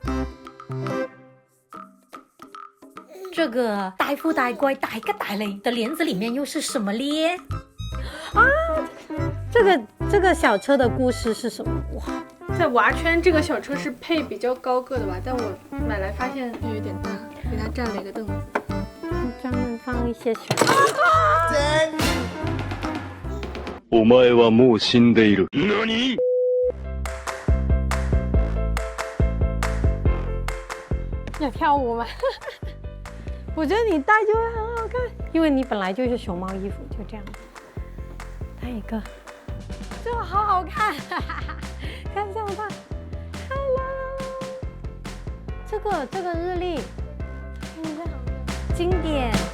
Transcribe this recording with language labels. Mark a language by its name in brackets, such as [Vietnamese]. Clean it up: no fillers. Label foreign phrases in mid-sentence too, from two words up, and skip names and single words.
[Chinese] 这个呆富呆乖呆个呆嘞的帘子里面又是什么咧？啊，这个小车的故事是什么？哇，在娃圈这个小车是配比较高个的吧，但我买来发现有点大，给它占了一个凳子。专门放一些熊。 [Japanese] お前はもう死んでいる。何？ [Chinese] 要跳舞吗？我觉得你戴就会很好看，因为你本来就是熊猫衣服，就这样戴一个，这个好好看，看一下我看 ，Hello， 这个日历，看一下，经典。